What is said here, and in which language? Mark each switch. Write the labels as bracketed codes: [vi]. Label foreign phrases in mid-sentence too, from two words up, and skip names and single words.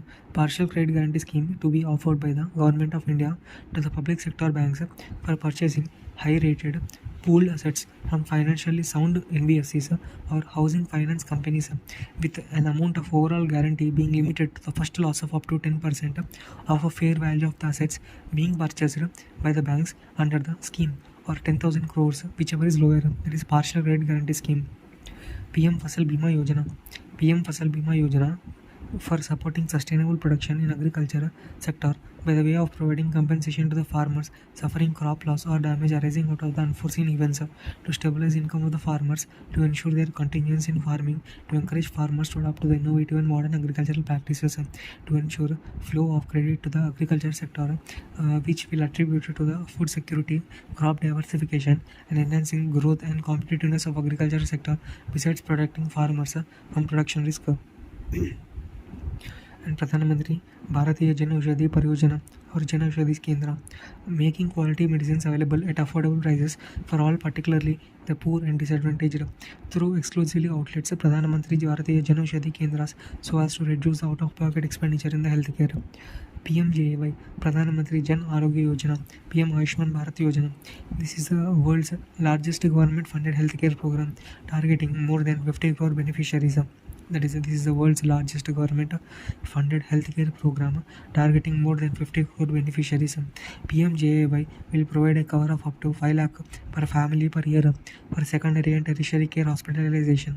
[en] Partial credit guarantee scheme to be offered by the Government of India to the public sector banks for purchasing high-rated pooled assets from financially sound NBFCs or housing finance companies with an amount of overall guarantee being limited to the first loss of up to 10% of a fair value of the assets being purchased by the banks under the scheme, or 10,000 crores, whichever is lower. That is partial credit guarantee scheme. PM Fasal Bima Yojana. PM Fasal Bima Yojana for supporting sustainable production in agriculture sector by the way of providing compensation to the farmers suffering crop loss or damage arising out of the unforeseen events, to stabilize income of the farmers, to ensure their continuance in farming, to encourage farmers to adopt to the innovative and modern agricultural practices, to ensure flow of credit to the agriculture sector, which will attribute to the food security, crop diversification, and enhancing growth and competitiveness of agriculture sector, besides protecting farmers from production risk. And Pradhan Mantri Bharatiya Jan Aushadhi Pariyojana or Jan Aushadhi Kendra, making quality medicines available at affordable prices for all, particularly the poor and disadvantaged, through exclusively outlets Pradhan Mantri Bharatiya Jan Aushadhi Kendras, so as to reduce the out-of-pocket expenditure in the healthcare. PMJAY Pradhan Mantri Jan Arogya Yojana, PM Ayushman Bharat Yojana. This is the world's largest government-funded healthcare program, targeting more than 50 crore beneficiaries. This is the world's largest government-funded healthcare program, targeting more than 50 crore beneficiaries. PMJAY will provide a cover of up to 5 lakh per family per year for secondary and tertiary care hospitalization.